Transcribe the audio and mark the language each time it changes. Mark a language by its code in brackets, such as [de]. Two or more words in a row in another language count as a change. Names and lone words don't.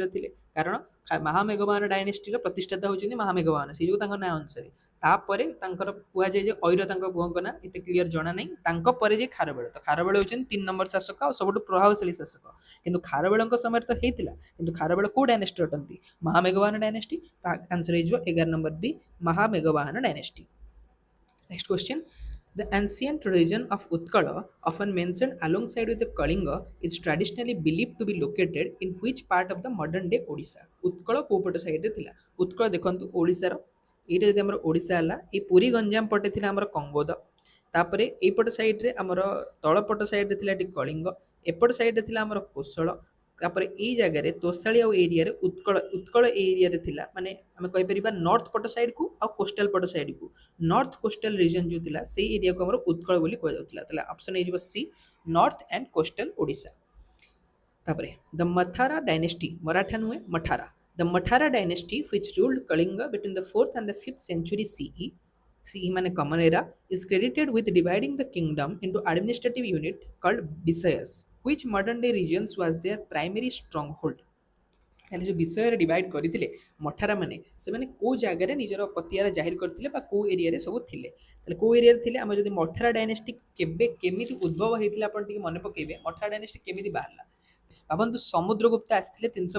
[or] ଥିଲେ କାରଣ ମହାମେଘବାହାନ ଡାଇନେଷ୍ଟିର ପ୍ରତିଷ୍ଠାତା ହେଉଛନ୍ତି ମହାମେଘବାହାନ ସେଇ ଯୋଗୁଁ ତାଙ୍କ ନାଁ ଅନୁସାରେ ତାପରେ ତାଙ୍କର କୁହାଯାଏ ଯେ ଐର ତାଙ୍କ ପୁଅଙ୍କ ନାଁ ଏତେ କ୍ଲିୟର ଜଣା ନାହିଁ ତାଙ୍କ ପରେ ଯେ ଖାରବେଳ ତ ଖାରବେଳ ହେଉଛନ୍ତି 3 ନମ୍ବର ଶାସକ ଆଉ ସବୁଠୁ ପ୍ରଭାବଶାଳୀ ଶାସକ କିନ୍ତୁ ଖାରବେଳଙ୍କ ସମୟରେ ତ ହେଇଥିଲା କିନ୍ତୁ ଖାରବେଳ କେଉଁ ଡାଇନେଷ୍ଟି ଅଟନ୍ତି ମହାମେଘବାହାନ ଡାଇନେଷ୍ଟି ତା ଆନ୍ସର ହେଇଯିବ 11 ନମ୍ବର ବି ମହାମେଘବାହାନ ଡାଇନେଷ୍ଟି [en] next question The ancient region of Utkala, often mentioned alongside with the Kalinga, is traditionally believed to be located in which part of the modern day Odisha? [or] Utkala କୋଉ ପଟ ସାଇଡରେ ଥିଲା ଉତ୍କଳ ଦେଖନ୍ତୁ ଓଡ଼ିଶାର ଏଇଟା ଯଦି ଆମର ଓଡ଼ିଶା ହେଲା ଏଇ ପୁରୀ ଗଞ୍ଜାମ ପଟେ ଥିଲା ଆମର କଙ୍ଗୋଦ ତାପରେ ଏଇପଟ ସାଇଡରେ ଆମର ତଳପଟ ସାଇଡରେ ଥିଲା ଏଠି କଳିଙ୍ଗ ଏପଟ ସାଇଡରେ ଥିଲା ଆମର କୋଶଳ ତାପରେ ଏଇ ଜାଗାରେ ତୋଷାଳି ଆଉ ଏରିଆରେ ଉତ୍କଳ ଉତ୍କଳ ଏରିଆରେ ଥିଲା ମାନେ ଆମେ କହିପାରିବା ନର୍ଥ ପଟ ସାଇଡକୁ ଆଉ କୋଷ୍ଟାଲ ପଟ ସାଇଡକୁ [en] north coastal region [or] ଯେଉଁ ଥିଲା ସେଇ ଏରିଆକୁ ଆମର ଉତ୍କଳ ବୋଲି କୁହାଯାଉଥିଲା ତାହେଲେ ଅପସନ ହେଇଯିବ [en] C north and coastal Odisha [or] ତାପରେ [en] the Mathara dynasty [or] ମରାଠା ନୁହେଁ ମଠାରା [en] the Mathara dynasty which ruled Kalinga between the 4th and the 5th century [or] CE ମାନେ [en] common era is credited with dividing the kingdom into administrative unit called Visayas which modern day regions was their primary stronghold [or] ତାହେଲେ ଯେଉଁ ବିଷୟରେ ଡିଭାଇଡ଼ କରିଥିଲେ ମଠାରା ମାନେ ସେମାନେ କେଉଁ ଜାଗାରେ ନିଜର ପତିଆର ଜାହିର କରିଥିଲେ ବା କେଉଁ ଏରିଆରେ ସବୁ ଥିଲେ ତାହେଲେ କେଉଁ ଏରିଆରେ ଥିଲେ ଆମେ ଯଦି ମଠାରା ଡାଇନେଷ୍ଟି କେବେ କେମିତି ଉଦ୍ଭବ ହେଇଥିଲା ଆପଣ ଟିକେ ମନେ ପକାଇବେ ମଠାରା ଡାଇନେଷ୍ଟି କେମିତି ବାହାରିଲା ଭାବନ୍ତୁ ସମୁଦ୍ରଗୁପ୍ତ ଆସିଥିଲେ